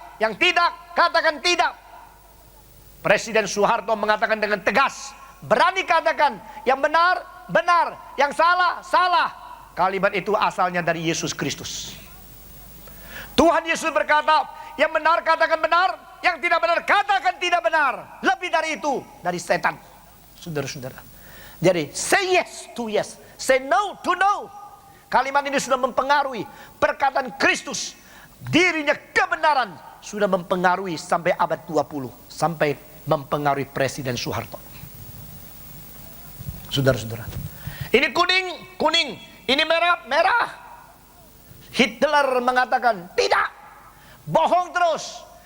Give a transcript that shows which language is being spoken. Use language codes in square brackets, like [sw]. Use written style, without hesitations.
[id] Yang tidak, katakan tidak. Presiden Soeharto mengatakan dengan tegas, berani katakan, yang benar, benar. Yang salah, salah. Kalimat itu asalnya dari Yesus Kristus. Tuhan Yesus berkata, yang benar katakan benar, yang tidak benar katakan tidak benar. Lebih dari itu, dari setan. Saudara-saudara. Jadi, [en] say yes to yes, say no to no. [id] Kalimat ini sudah mempengaruhi perkataan Kristus. Dirinya kebenaran sudah mempengaruhi sampai abad 20. Sampai mempengaruhi Presiden Soeharto. Saudara-saudara. Ini kuning, kuning. Ini merah, merah. Hitler mengatakan, tidak. Bohong terus.